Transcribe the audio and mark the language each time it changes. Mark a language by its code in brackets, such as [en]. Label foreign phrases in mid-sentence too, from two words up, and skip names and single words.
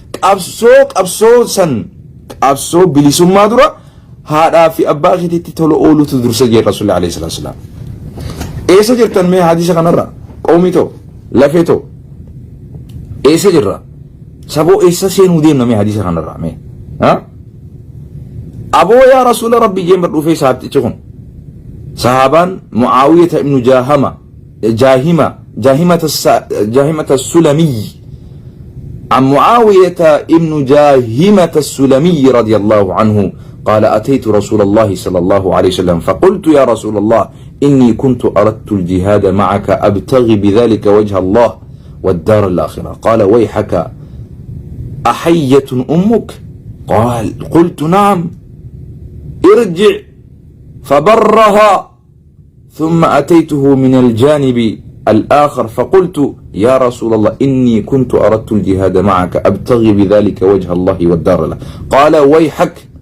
[om] qabsoo bilisummaa dura haadhaa fi abbaa keetitti tola oolutu dursa jee rasuulli [ar] عليه الصلاة والسلام [om] eessa jirtan mee hadiisa kanarra qoomitoo lafeetoo eessa jirra saboo eessa seenuu deemna mee hadiisa kanarra mee aboo [ar] يا رسول [om] rabbii jeen bar dhufee saabtichi kun sahaabaan mucaawiyata ibnu [ar] جاهمة السلمي عن معاوية ابن جاهمة السلمي رضي الله عنه قال أتيت رسول الله صلى الله عليه وسلم فقلت يا رسول الله إني كنت أردت الجهاد معك أبتغي بذلك وجه الله والدار الآخرة قال ويحك أحية أمك قال قلت نعم ارجع فبرها ثم أتيته من الجانب الآخر فقلت يا رسول الله إني كنت أردت الجهاد معك أبتغي بذلك وجه الله والدار له قال ويحك